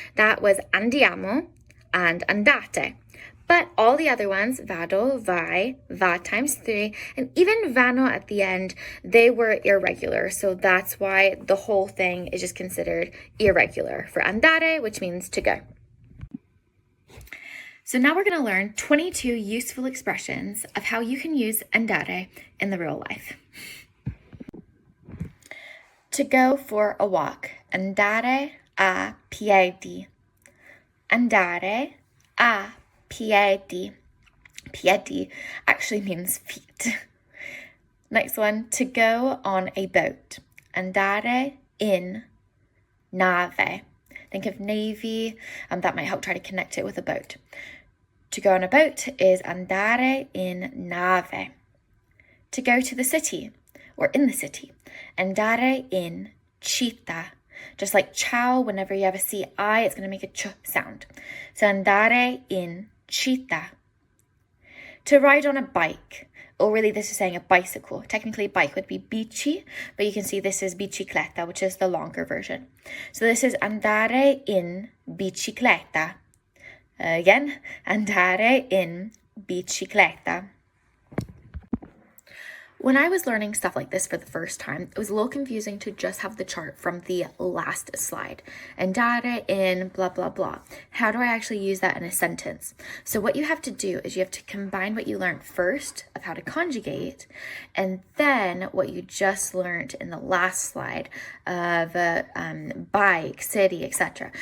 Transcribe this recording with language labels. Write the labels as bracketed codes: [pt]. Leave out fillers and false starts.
[en] That was andiamo and andate. But all the other ones, vado, vai, va times 3, and even vanno at the end, they were irregular. So that's why the whole thing is just considered irregular for andare, which means to go. So now we're going to learn 22 useful expressions of how you can use andare in the real life. To go for a walk, [it] andare a piedi. Andare a piedi. [en] Piedi actually means feet. Next one, to go on a boat. [it] Andare in nave. [en] Think of navy, that might help try to connect it with a boat. To go on a boat is [it] andare in nave. [en] To go to the city or in the city, [it] andare in città. [en] Just like ciao, whenever you have a CI, it's going to make a ch sound. So [it] andare in città. [en] To ride on a bike, or really this is saying a bicycle. Technically bike would be bici, but you can see this is bicicletta, which is the longer version. So this is [it] andare in bicicletta. Again, andare in bicicletta. [en] When I was learning stuff like this for the first time, it was a little confusing to just have the chart from the last slide. [it] Andare in [en] blah, blah, blah. How do I actually use that in a sentence? So what you have to do is you have to combine what you learned first of how to conjugate, and then what you just learned in the last slide of bike, city, etc.